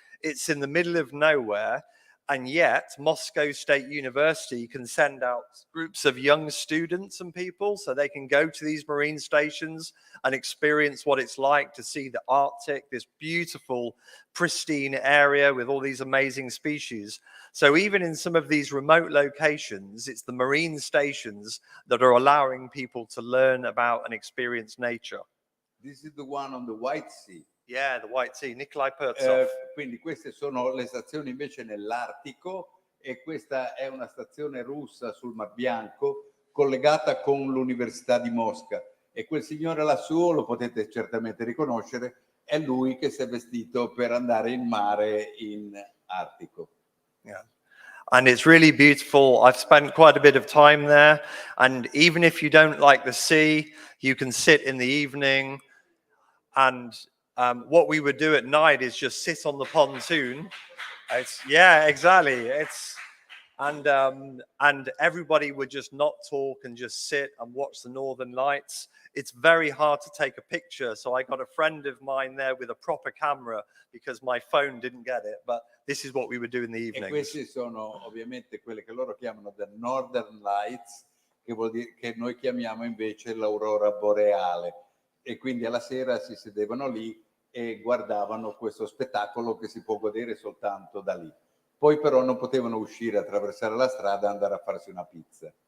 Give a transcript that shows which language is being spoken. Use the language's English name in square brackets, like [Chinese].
[English] It's in the middle of nowhere. And yet, Moscow State University can send out groups of young students and people so they can go to these marine stations and experience what it's like to see the Arctic, this beautiful, pristine area with all these amazing species. So even in some of these remote locations, it's the marine stations that are allowing people to learn about and experience nature. This is the one on the White Sea. Yeah, the White Sea, Nikolai Pertsov. [Italian] Quindi queste sono le stazioni invece nell'Artico e questa è una stazione russa sul Mar Bianco collegata con l'Università di Mosca e quel signore lassù, lo potete certamente riconoscere, è lui che si è vestito per andare in mare in Artico. [English] Yeah. And it's really beautiful. I've spent quite a bit of time there, and even if you don't like the sea, you can sit in the evening and what we would do at night is just sit on the pontoon. Yeah, exactly. And everybody would just not talk and just sit and watch the northern lights. It's very hard to take a picture. So I got a friend of mine there with a proper camera because my phone didn't get it. But this is what we would do in the evenings. [Italian] E questi sono ovviamente quelle che loro chiamano [English] the Northern Lights, [Italian] che vuol dire che noi chiamiamo invece l'aurora boreale. E quindi alla sera si sedevano lì e guardavano questo spettacolo che si può godere soltanto da lì. Poi però non potevano uscire, attraversare la strada e andare a farsi una pizza.